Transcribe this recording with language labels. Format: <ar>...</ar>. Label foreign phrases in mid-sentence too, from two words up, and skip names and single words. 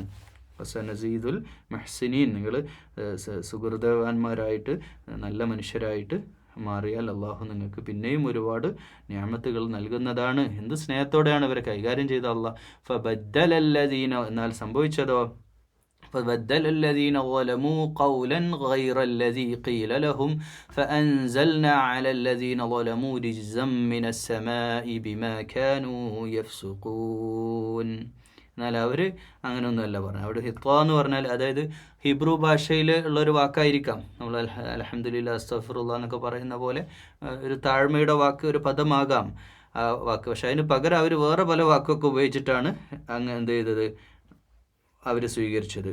<ar>سنزيد المحسنين,</ar> <ml>നിങ്ങൾ സുഹൃതവാന്മാരായിട്ട് നല്ല മനുഷ്യരായിട്ട് മാറിയാൽ അള്ളാഹു നിങ്ങൾക്ക് പിന്നെയും ഒരുപാട് നിഅമത്തുകൾ നൽകുന്നതാണ്. എന്ത് സ്നേഹത്തോടെയാണ് ഇവരെ കൈകാര്യം ചെയ്ത അള്ളാഹ്.</ml> <ar>فبدل الذين,</ar> <ml>എന്നാൽ സംഭവിച്ചതോ</ml> <ar>فبدل الذين ظلموا قولا غير الذي قيل لهم فأنزلنا على الذين ظلموا رجزا من السماء بما كانوا يفسقون.</ar> <ml>എന്നാൽ അവർ അങ്ങനെയൊന്നുമല്ല പറഞ്ഞത്. അവിടെ ഹിത്വ എന്ന് പറഞ്ഞാൽ അതായത് ഹിബ്രു ഭാഷയിൽ ഉള്ളൊരു വാക്കായിരിക്കാം. നമ്മൾ</ml> <ar>الحمد لله أستغفر الله</ar> <ml>എന്നൊക്കെ പറയുന്ന പോലെ ഒരു താഴ്മയുടെ വാക്ക്, ഒരു പദമാകാം ആ വാക്ക്. പക്ഷെ അതിന് പകരം അവർ വേറെ പല വാക്കൊക്കെ ഉപയോഗിച്ചിട്ടാണ് അങ്ങ് എന്ത് ചെയ്തത്, അവർ സ്വീകരിച്ചത്.</ml>